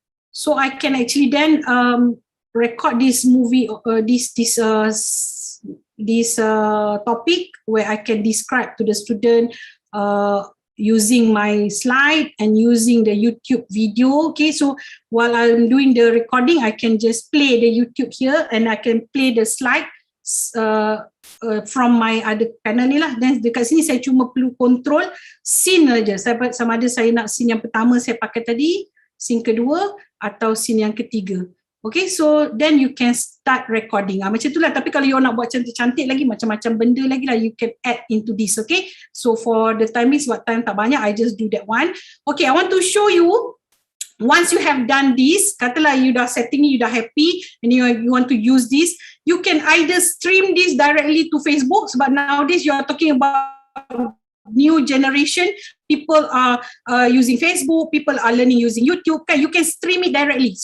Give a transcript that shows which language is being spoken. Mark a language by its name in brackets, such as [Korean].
[English] So I can actually then record this movie, this topic where I can describe to the student using my slide and using the YouTube video. Okay, so while I'm doing the recording, I can just play the YouTube here and I can play the slide from my other panel ni lah. [Malay] Dan dekat sini saya cuma perlu control scene aja. Sama ada saya nak scene yang pertama saya pakai tadi, scene kedua atau scene yang ketiga. [English] Okay, so then you can start recording. [Malay] Macam itulah. Tapi kalau you nak buat cantik-cantik lagi, macam-macam benda lagi lah, [English] you can add into this. Okay, so for the time is [Malay] sebab time tak banyak, [English] I just do that one. Okay, I want to show you. Once you have done this, [Malay] katalah you dah setting, you dah happy [English] and you want to use this, you can either stream this directly to Facebook sebab nowadays you are talking about new generation, people are using Facebook, people are learning using YouTube kan, you can stream it directly.